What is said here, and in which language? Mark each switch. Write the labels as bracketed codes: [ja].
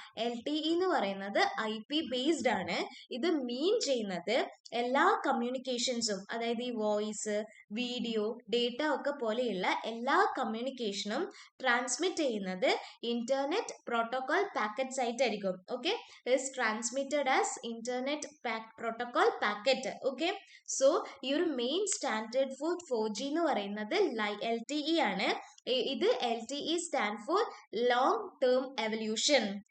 [ml] LTE എന്ന് പറയുന്നത് IP based ആണ്. ഇത് മീൻ ചെയ്യുന്നത് എല്ലാ കമ്മ്യൂണിക്കേഷൻസും, അതായത് ഈ വോയിസ്, വീഡിയോ, ഡേറ്റ ഒക്കെ പോലെയുള്ള എല്ലാ കമ്മ്യൂണിക്കേഷനും ട്രാൻസ്മിറ്റ് ചെയ്യുന്നത് ഇന്റർനെറ്റ് പ്രോട്ടോകോൾ പാക്കറ്റ്സ് ആയിട്ടായിരിക്കും. Okay, [en] is transmitted as internet protocol packet. Okay, so [ml] ഈ ഒരു മെയിൻ സ്റ്റാൻഡേർഡ് ഫോർ 4G എന്ന് പറയുന്നത് LTE ആണ്. [en] ഇത് LTE stand for long term evolution.